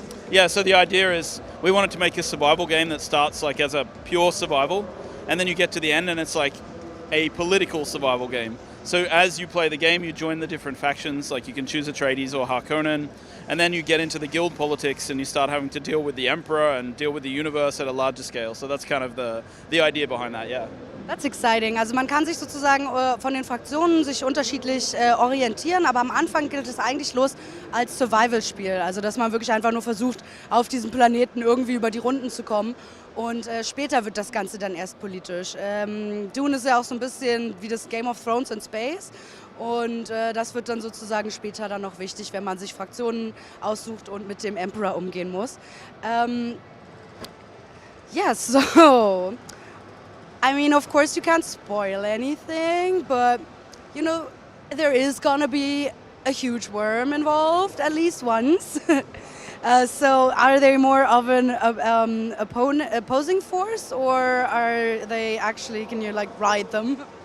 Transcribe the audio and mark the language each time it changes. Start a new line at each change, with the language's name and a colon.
English: Yeah, so the idea is we wanted to make a survival game that starts like as a pure survival, and then you get to the end and it's like a political survival game. So as you play the game, you join the different factions, like you can choose Atreides or Harkonnen, and then you get into the guild politics and you start having to deal with the Emperor and deal with the universe at a larger scale. So that's kind of the idea behind that, yeah. That's exciting.
German: Also man kann sich sozusagen von den Fraktionen sich unterschiedlich orientieren, aber am Anfang gilt es eigentlich los als Survival-Spiel. Also dass man wirklich einfach nur versucht, auf diesem Planeten irgendwie über die Runden zu kommen. Und später wird das Ganze dann erst politisch. Dune ist ja auch so ein bisschen wie das Game of Thrones in Space. Und das wird dann sozusagen später dann noch wichtig, wenn man sich Fraktionen aussucht und mit dem Emperor umgehen muss.
English: Yes, so... I mean, of course you can't spoil anything, but, you know, there is gonna be a huge worm involved, at least once. So are they more of an opposing force, or are they actually, can you like ride them?